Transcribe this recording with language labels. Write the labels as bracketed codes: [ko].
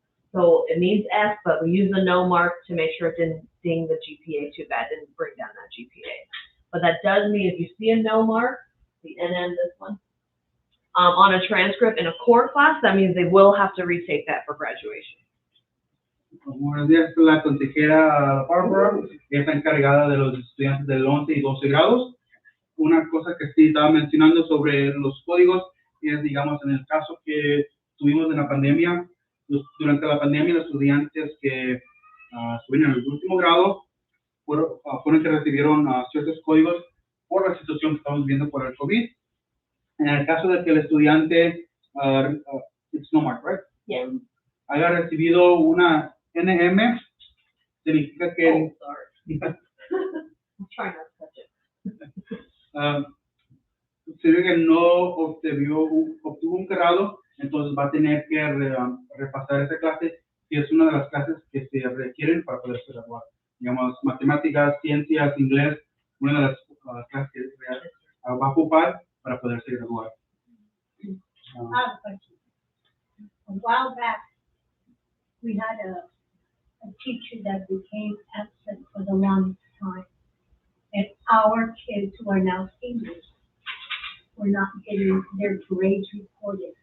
[en] So it means F, but we use the no mark to make sure it didn't ding the GPA too bad, didn't bring down that GPA. But that does mean if you see a no mark, the NM, this one, on a transcript in a core class, that means they will have to retake that for graduation. [es] Buenos días, la consejera Barbara está encargada de los estudiantes del 11 y 12 grados. Una cosa que sí estaba mencionando sobre los códigos es, digamos, en el caso que tuvimos en la pandemia, durante la pandemia los estudiantes que estuvieron en el último grado fueron que recibieron ciertos códigos por la situación que estamos viviendo por el COVID. En el caso de que el estudiante, [en] it's no mark, right? Yeah. [es] Haya recibido una NM, significa que [en] I'm trying not to touch it. [es] significa que no obtuvo un grado, entonces va a tener que repasar esa clase, que es una de las clases que se requieren para poderse graduar. Digamos, matemáticas, ciencias, inglés, una de las clases que va a ocupar para poderse graduar. [en] I have a question. A while back, we had a teacher that became absent for the longest time. And our kids who are now seniors were not getting their grades reported.